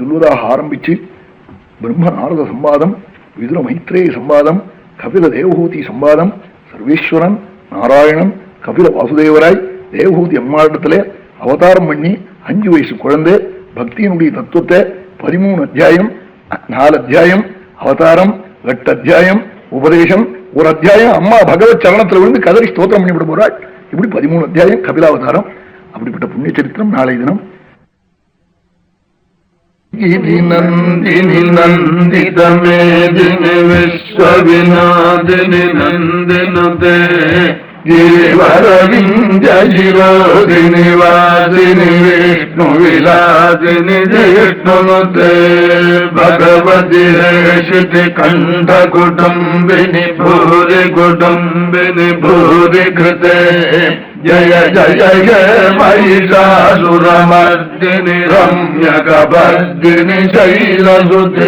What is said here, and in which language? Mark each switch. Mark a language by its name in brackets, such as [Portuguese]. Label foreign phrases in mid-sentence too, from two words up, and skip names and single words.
[Tamil] சொல்வதாக ஆரம்பிச்சு பிரம்ம நாரத சம்பாதம், விதுர மைத்ரேய சம்பாதம், கபில தேவஹூதி சம்பாதம், சர்வேஸ்வரன் நாராயணன் கபில வாசுதேவராய் தேவஹூதி அம்மாடத்திலே அவதாரம் பண்ணி 5 வயசு குழந்தை பக்தியினுடைய தத்துவத்தை 13 அத்தியாயம், 4 அத்தியாயம் அவதாரம், 8 அத்தியாயம் உபதேசம், 1 அத்தியாயம் அம்மா பகவத் சரணத்தில் விழுந்து கதறி ஸ்தோத்திரம் பண்ணிவிட போறாள். இப்படி 13 அத்தியாயம் கபிலாவதாரம். அப்படிப்பட்ட புண்ணிய சரித்திரம் நாளைய தினம். [Sanskrit] नन्दिनि नन्दितमेदिनि विश्वविनादिनि नन्दिनुते गिरिवरविंजशिरोदिनि वासिनि विष्णु विलासिनि जिष्णुनुते भगवति हेशिति कंठ कुटुंबिनि भूरि कुटुंबिनि भूरि कृते जय जय जय महिषासुरमर्दिनि रम्यकभर्दिनि शैलसुते.